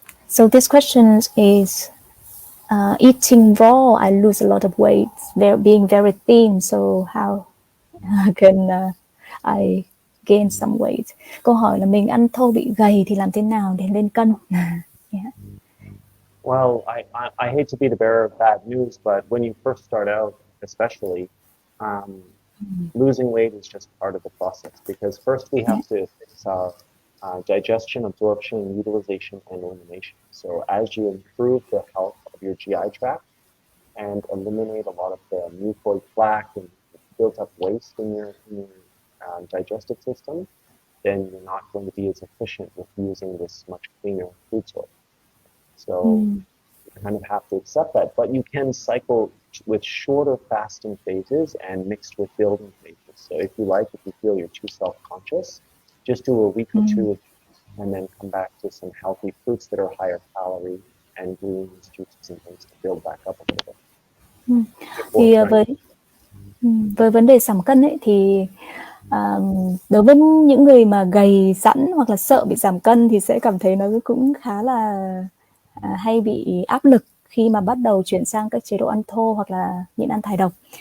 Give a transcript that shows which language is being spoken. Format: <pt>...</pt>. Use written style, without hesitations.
<en>So this question is, eating raw, I lose a lot of weight, being very thin, so how can I gain some weight?</en> <vi>Câu hỏi là mình ăn thô bị gầy thì làm thế nào để lên cân?</vi> <en>Yeah. Well, I hate to be the bearer of bad news, but when you first start out, especially, losing weight is just part of the process because first we have to fix our digestion, absorption, utilization, and elimination. So as you improve the health of your GI tract and eliminate a lot of the mucoid plaque and built up waste in your digestive system, then you're not going to be as efficient with using this much cleaner food source. So you kind of have to accept that, but you can cycle with shorter fasting phases and mixed with building phases. So if you feel you're too self-conscious, just do a week or two and then come back to some healthy fruits that are higher calorie and greens, juices and things to build back up a little bit.</en> <vi>Thì với vấn đề giảm cân ấy thì đối với những người mà gầy sẵn hoặc là sợ bị giảm cân thì sẽ cảm thấy nó cũng khá là hay bị áp lực khi mà bắt đầu chuyển sang các chế độ ăn thô hoặc là nhịn ăn thải độc.</vi>